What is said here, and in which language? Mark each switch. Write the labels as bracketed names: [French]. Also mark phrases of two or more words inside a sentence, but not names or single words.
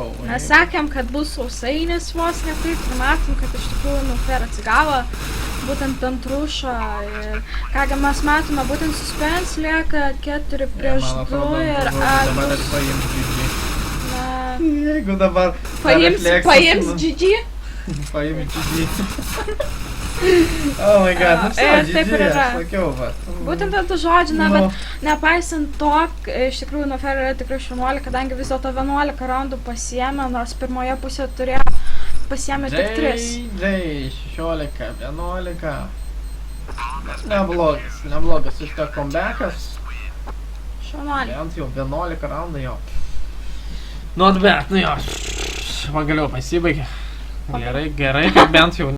[Lithuanian] Mes sakėm, kad bus sausainis vos ne taip, ir matom, kad iš tikrųjų Nufer atsigavo būtent ant Rušo. Ir kągi mes matome, būtent Suspense lieka 4 prieš 2 ir dabar ir paims GG. Jeigu dabar paims GG? Paims GG. [English] Oh my god, [Lithuanian] nu GG, aš sakiau, bet. Būtent ant tų žodžių, na, bet nepaisant to, iš tikrųjų Nufer yra tikrai 11, kadangi vis dėlto 11 raundų pasiėmė, nors pirmoje pusėje turėjo pasiėmė tik 3. 16, 11. Neblogas iš to comebackas. Bent jau 11 raundų jo. [English] Not bad, [Lithuanian] nu jo. Pagaliau pasibaigė. Gerai, kad bent jau